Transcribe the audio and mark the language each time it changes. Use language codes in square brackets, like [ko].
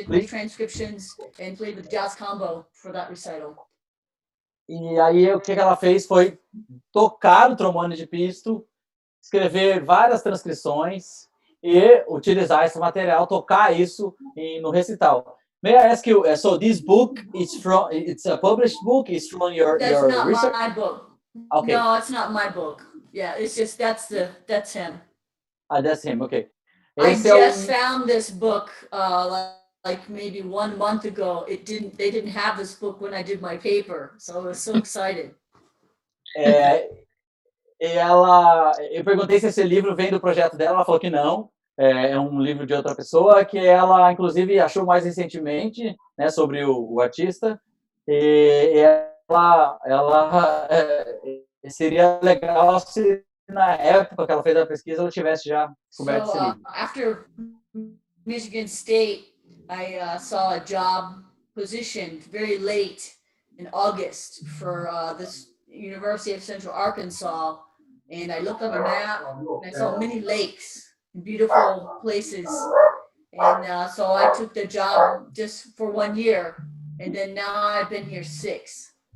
[en] Did many transcriptions and played with jazz combo for that recital. [pt] E aí o que ela fez foi tocar o trombone de pisto, escrever várias transcrições e utilizar esse material, tocar isso no recital. [en] May I ask you, so this book it's a published book, it's from your That's not research? my book. Okay. No, it's not my book. Yeah, it's just that's him. That's him, okay. I just found this book like maybe 1 month ago. They didn't have this book when I did my paper, so I was so excited. [pt] Eu perguntei se esse livro vem do projeto dela, ela falou que não, é um livro de outra pessoa, que ela, inclusive, achou mais recentemente, né, sobre o artista, e ela seria legal se na época que ela fez a pesquisa ela tivesse já coberto esse livro. [en] After Michigan State, I saw a job position very late in August for this University of Central Arkansas, and I looked on the map and I saw many lakes and beautiful places, and so I took the job just for 1 year, and then now I've been here 6.